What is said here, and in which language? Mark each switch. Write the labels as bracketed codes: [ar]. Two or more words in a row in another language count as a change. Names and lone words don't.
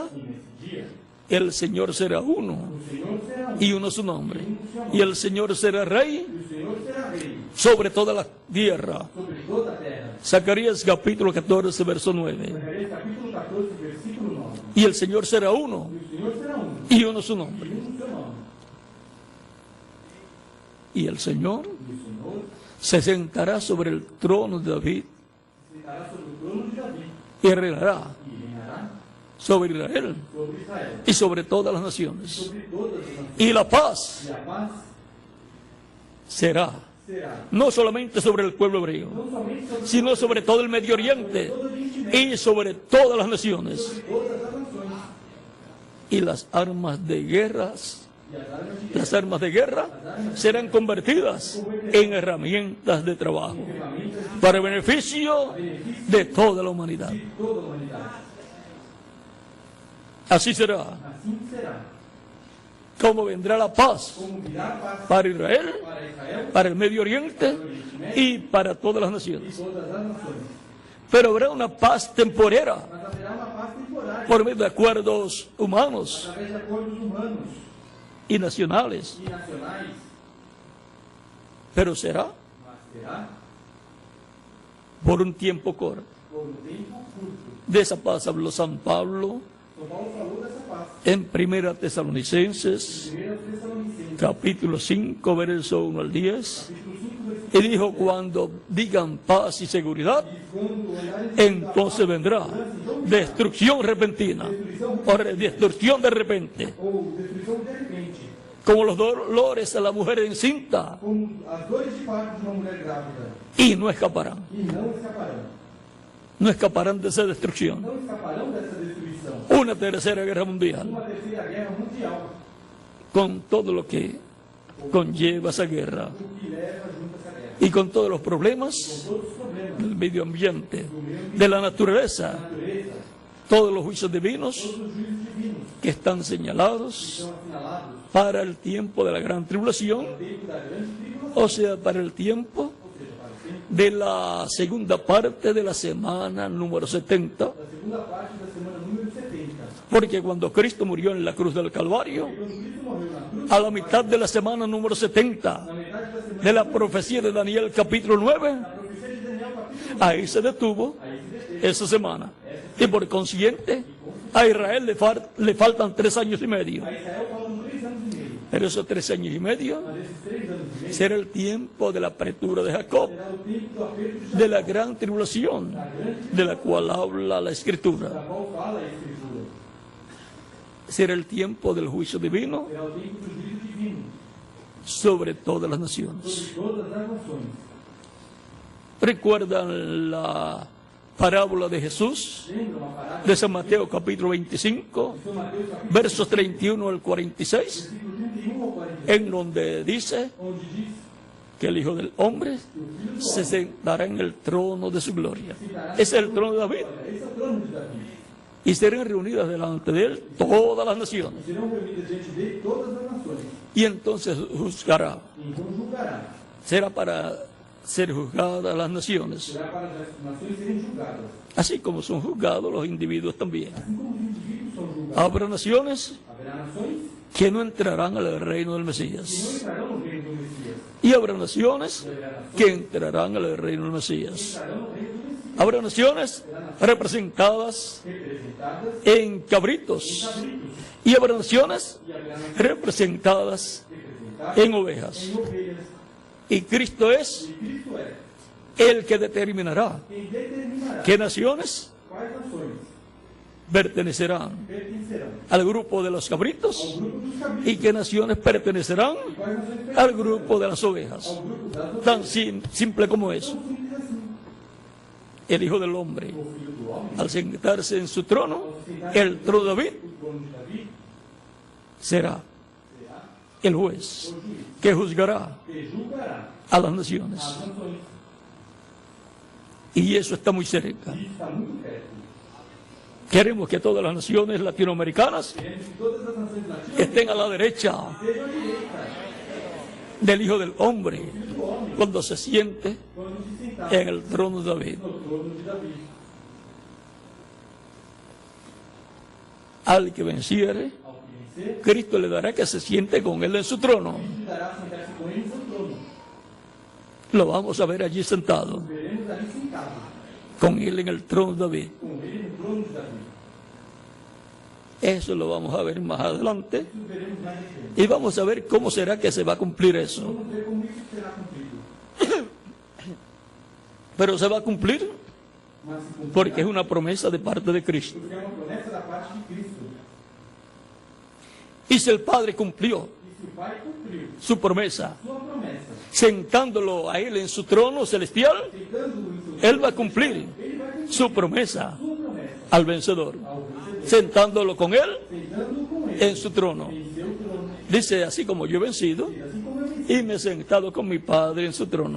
[pt] E nesse dia, [es] el Señor será uno, [pt] o Senhor será [es] y uno su nombre, y el Señor será Rey [pt] e o Senhor será rei [es] sobre toda la tierra. [pt] sobre toda a terra. [es] Zacarías capítulo 14, verso 9. [pt] Zacarias capítulo 14, versículo 9. [es] Y el Señor será uno, [pt] E o Senhor será [es] y uno su nombre. [pt] e um seu nome. [es] Y el Señor [pt] E o Senhor [es] se sentará sobre el trono de David [pt] sentará sobre o trono de Davi [es] y reinará [pt] e reinará [es] sobre Israel [pt] sobre Israel, [es] y sobre todas las naciones. [pt] sobre todas as nações. [es] Y la paz [pt] E a paz [es] será [pt] será [es] no solamente sobre el pueblo hebreo, [pt] não somente sobre [es] sino sobre todo el Medio Oriente [pt] todo o Oriente Médio, [es] y sobre todas las naciones. [pt] sobre todas as nações. [es] Y las armas de guerras, [pt] E as armas de guerra, [es] las armas de guerra serán convertidas en herramientas de trabajo [pt] ferramentas de [es] para beneficio de toda la humanidad. [pt] toda a humanidade. [es] Así será [pt] Assim será. [es] como vendrá la paz [pt] Como virá a paz [es] para Israel, [pt] para Israel [es] para el Medio Oriente y para todas las [pt] e [es] naciones. [pt] todas as nações. [es] Pero habrá una paz temporera [pt] Mas haverá uma paz temporária [es] por medio de acuerdos humanos [pt] através de acordos humanos [es] y nacionales, [pt] e nacionais, [es] pero será [pt] mas será [es] por un tiempo corto. [pt] por um tempo curto. [es] De esa paz habló San Pablo [pt] São Paulo falou dessa paz. [es] en 1 Tesalonicenses, [pt] 1 Tessalonicenses, [es] capítulo 5, verso 1 al 10, [pt] capítulo 5, versículo [es] y dijo, cuando digan paz y seguridad, [pt] quando olharem [es] entonces vendrá destrucción repentina, o destrucción de repente, [pt] ou destruição de repente, [es] como los dolores a la mujer encinta, [pt] como as dores de parto de uma mulher grávida, [es] y no escaparán, [pt] e não escaparão. [es] no escaparán de esa destrucción. [pt] Não escaparão dessa destruição. [es] Una tercera guerra mundial, [pt] Uma terceira guerra mundial, [es] con todo lo que conlleva esa guerra, [pt] o que leva junto a essa guerra. [es] y con todos los problemas [pt] Todos os problemas [es] del medio ambiente, de la naturaleza, [pt] da natureza, [es] todos los juicios divinos [pt] todos os juízos divinos, [es] que están [pt] que [es] señalados [pt] estão assinalados [es] para el tiempo de la gran tribulación, [pt] no tempo da grande tribulação, [es] o sea, para el tiempo [pt] ou seja, para o tempo [es] de la segunda parte de la semana número 70, [pt] da segunda parte da semana número 70. [es] porque cuando Cristo murió en la cruz del Calvario, [pt] Quando Cristo morreu na cruz, [es] a la mitad de la semana número 70 [pt] na metade da semana, [es] de la profecía de Daniel capítulo 9, [pt] na profecia de Daniel, capítulo 1, [es] ahí se detuvo [pt] aí se deteve. [es] esa semana. Y por consiguiente, a Israel le faltan 3 años y medio. [pt] A Israel faltam 3 anos e meio. [es] Pero esos 3 años y medio [pt] Mas esses 3 anos e meio [es] será el tiempo de la apertura de Jacob, [pt] será o tempo do aperto de Jacob, [es] de la gran tribulación, de la cual habla la [pt] da [es] Escritura. [pt] qual fala a Escritura. [es] Será el tiempo del juicio divino [pt] Será o tempo do juízo divino [es] sobre todas las naciones. [pt] sobre todas as nações. [es] ¿Recuerdan la parábola de Jesús [pt] Lembra uma parábola [es] de San Mateo capítulo 25, [pt] de São Mateus, capítulo [es] versos 31 al 46, [pt] 31 ao 46, [es] en donde dice [pt] onde diz [es] que el Hijo del Hombre [pt] que o Filho do [es] se [pt] Homem [es] sentará en el trono de su gloria? [pt] sentará [es] Ese es el trono de David. [pt] Esse é o trono de Davi. [es] Y serán reunidas delante de él todas las naciones. [pt] E serão reunidas diante dele todas as nações. [es] Y entonces juzgará. [pt] E então julgará. [es] Será para ser juzgadas las naciones, [pt] Será para as nações serem julgadas. [es] así como son juzgados los individuos también. [pt] Assim como os indivíduos são julgados. [es] Habrá naciones [pt] Haverá nações [es] que no entrarán al reino del [pt] que não [es] Mesías. [pt] entrarão no reino do Messias. [es] Y habrá naciones [pt] E haverá nações [es] que entrarán al reino del [pt] que [es] Mesías. [pt] entrarão no reino do Messias. [es] Habrá naciones representadas [pt] Representadas [es] en cabritos. [pt] cabritos. [es] Y habrá naciones [pt] E haverá nações [es] representadas [pt] representadas [es] en ovejas. [pt] em ovelhas. [es] Y Cristo es [pt] E Cristo é [es] el que determinará [pt] quem determinará [es] qué naciones [pt] quais nações [es] pertenecerán [pt] pertencerão [es] al grupo de los cabritos [pt] ao grupo dos cabritos [es] y qué naciones pertenecerán [pt] e quais nações [es] al [pt] pertencerão [es] grupo de las ovejas. [pt] ao grupo das ovelhas. [es] Tan simple como eso. [pt] Tão simples assim. [es] El Hijo del Hombre, [pt] O Filho do Homem, [es] al sentarse en su trono, el trono de David, [pt] o trono de Davi, [es] será [pt] será [es] el juez [pt] o juiz [es] que juzgará [pt] que julgará [es] a las naciones. [pt] as nações. [es] Y eso está muy cerca. [pt] E isso está muito perto. [es] Queremos que todas las naciones latinoamericanas [pt] Queremos que todas as nações latinas [es] estén a la derecha [pt] estejam à direita [es] del Hijo del Hombre [pt] do homem [es] cuando se siente [pt] quando se sentar [es] en el trono de David. [pt] no trono de Davi. [es] Al que venciere, [pt] Ao que vencer, [es] Cristo le dará que se siente con él en su trono. [pt] lhe dará sentar-se com ele no seu trono. [es] Lo vamos a ver allí sentado, [pt] Veremos ali sentado, [es] con él en el trono de David. [pt] com ele no trono de Davi. [es] Eso lo vamos a ver más adelante. [pt] Isso veremos mais de frente. [es] Y vamos a ver cómo será que se va a cumplir eso. [pt] Vamos ver como isso será cumprido. [es] Pero se va a cumplir [pt] Mas se cumprirá, [es] porque es una promesa de parte de Cristo. [pt] porque é uma promessa da parte de Cristo. [es] Y si el Padre cumplió [pt] E se o Pai cumpriu [es] su promesa, [pt] sua promessa, [es] sentándolo a él en su trono celestial, [pt] sentando-o em seu [es] él va a cumplir [pt] ele vai cumprir [es] su promesa [pt] sua promessa [es] al vencedor, [pt] ao vencedor, [es] sentándolo con él [pt] sentando-o com ele [es] en su trono. [pt] em seu trono. [es] Dice, así como yo he vencido [pt] E assim como eu venci, [es] y me he sentado con mi Padre en su trono.